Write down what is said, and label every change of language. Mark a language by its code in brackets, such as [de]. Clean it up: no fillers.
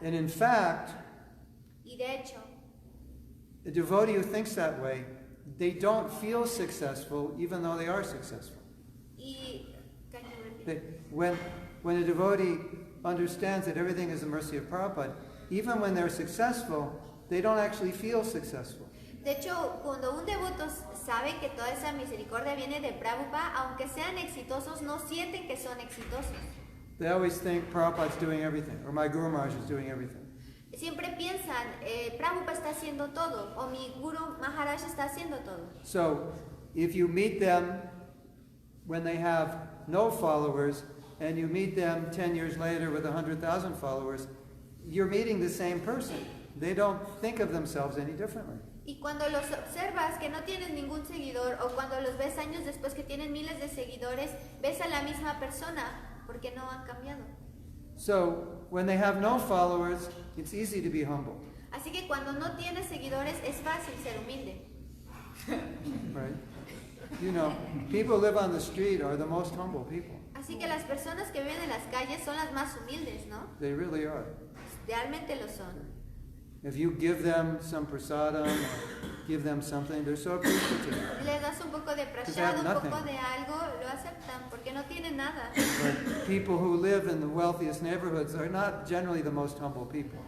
[en] And in fact, [es] Y de hecho, [en] a devotee who thinks that way, they don't feel successful even though they are successful. can you repeat? When a devotee understands that everything is the mercy of Prabhupada, even when they're successful, they don't actually feel successful. [es] De hecho, cuando un devoto sabe que toda esa misericordia viene de Prabhupada, aunque sean exitosos, no sienten que son exitosos. [en] They always think Prabhupada's doing everything, or my Guru Maharaj is doing everything. [es] Siempre piensan, Prabhupada está haciendo todo, o mi Guru Maharaj está haciendo todo. [en] So, if you meet them when they have no followers, and you meet them 10 years later with 100,000 followers, you're meeting the same person. They don't think of themselves any differently. [es] Y cuando los observas que no tienen ningún seguidor, o cuando los ves años después que tienen miles de seguidores, ves a la misma persona, porque no han cambiado. [en] So, when they have no followers, it's easy to be humble. [es] Así que cuando no tienes seguidores, es fácil ser humilde. [en] Right? You know, people live on the street are the most humble people. [es] Así que las personas que viven en las calles son las más humildes, ¿no? [en] They really are. [es] Realmente lo son. [en] If you give them some prasadam, or give them something, they're so appreciative. [es] Les das un poco de [en] Because they have [es] prashad, un poco [en] nothing. [es] de algo, lo aceptan porque no tienen nada. [en] But people who live in the wealthiest neighborhoods are not generally the most humble people.